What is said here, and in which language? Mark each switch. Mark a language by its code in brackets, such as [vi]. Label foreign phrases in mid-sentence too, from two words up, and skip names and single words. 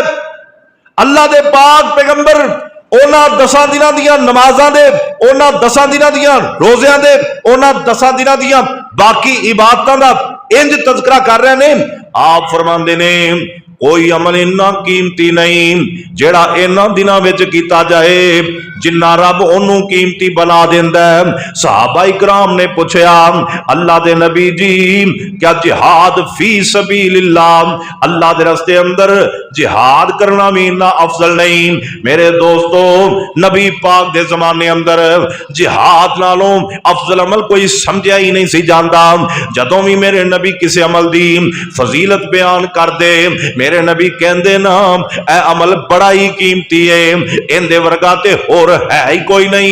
[pa] اللہ دے پاک پیغمبر اُنہاں 10 دناں دیاں نمازاں دے، اُنہاں 10 دناں دیاں روزیاں دے، اُنہاں 10 دناں دیاں باقی عبادتاں دا اینج تذکرہ کر رہے نے. آپ فرماندے نے کوئی عمل اِنّا قیمتی نہیں جیہڑا اِنہاں دناں وچ کیتا جائے جِنّا رب اوہنوں قیمتی بنا دیندا ہے. صحابہ اکرام نے پچھا اللہ دے نبی جی کیا [ar] جهاد في سبيل الله, [pa] اللہ دے رستے اندر جہاد کرنا بھی اِنّا افضل نہیں? میرے دوستو نبی پاک دے زمانے اندر جہاد نالوں افضل عمل کوئی سمجھیا ہی نہیں سی جاندا. جدوں بھی میرے نبی کسے عمل دی فضیلت بیان کر دے میرے نبی کہندے نا اے عمل بڑا ہی قیمتی ہے، ایہدے ورگا تے ہور ہے ہی کوئی نہیں.